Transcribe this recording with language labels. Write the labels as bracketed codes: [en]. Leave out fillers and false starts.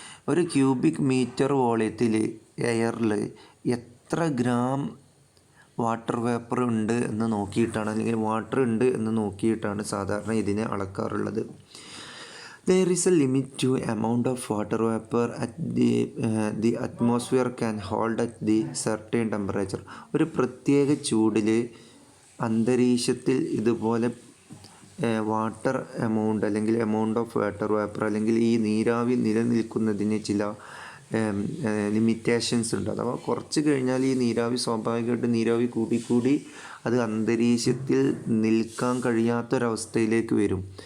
[ml] ഒരു cubic metre വോളിയത്തിൽ എയറിൽ എത്ര ഗ്രാം വാട്ടർ വേപ്പർ ഉണ്ട് എന്ന് നോക്കിയിട്ടാണ്, അല്ലെങ്കിൽ വാട്ടർ ഉണ്ട് എന്ന് നോക്കിയിട്ടാണ് സാധാരണ ഇതിനെ അളക്കാറുള്ളത്. [en] There is a limit to amount of water vapor at the atmosphere can hold at the certain temperature. [ml] ഒരു പ്രത്യേക ചൂടിൽ അന്തരീക്ഷത്തിൽ ഇതുപോലെ വാട്ടർ എമൗണ്ട് അല്ലെങ്കിൽ എമൗണ്ട് ഓഫ് വാട്ടർ വേപ്പർ അല്ലെങ്കിൽ ഈ നീരാവി നിലനിൽക്കുന്നതിന് ചില ലിമിറ്റേഷൻസ് ഉണ്ട്. അഥവാ കുറച്ച് കഴിഞ്ഞാൽ ഈ നീരാവി സ്വാഭാവികമായിട്ട് നീരാവി കൂടി അത് അന്തരീക്ഷത്തിൽ നിൽക്കാൻ കഴിയാത്തൊരവസ്ഥയിലേക്ക് വരും.